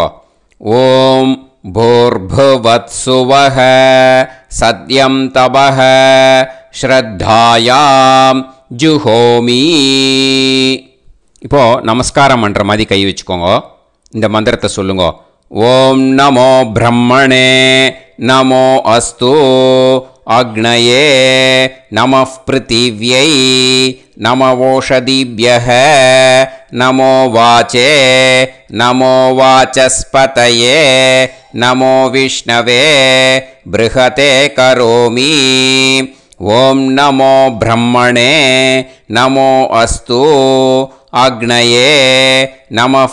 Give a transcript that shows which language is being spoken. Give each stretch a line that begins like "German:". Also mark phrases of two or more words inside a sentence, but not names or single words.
Sanskrit: ॐ भूर्भुवःस्वः सत्यं तपः श्रद्धायां जुहोमि.
Tamil: இப்போது நமஸ்காரம் பண்ணுற மாதிரி கை வச்சுக்கோங்க. இந்த மந்திரத்தை சொல்லுங்க.
Sanskrit: ॐ नमो ब्रह्मणे नमो अस्तु अग्नये नमः पृथिव्यै नमवोषधीभ्यः नमो वाचे नमो वाचस्पतये नमो विष्णवे बृहते करोमि ॐ नमो ब्रह्मणे नमो अस्तु अग्नये नमः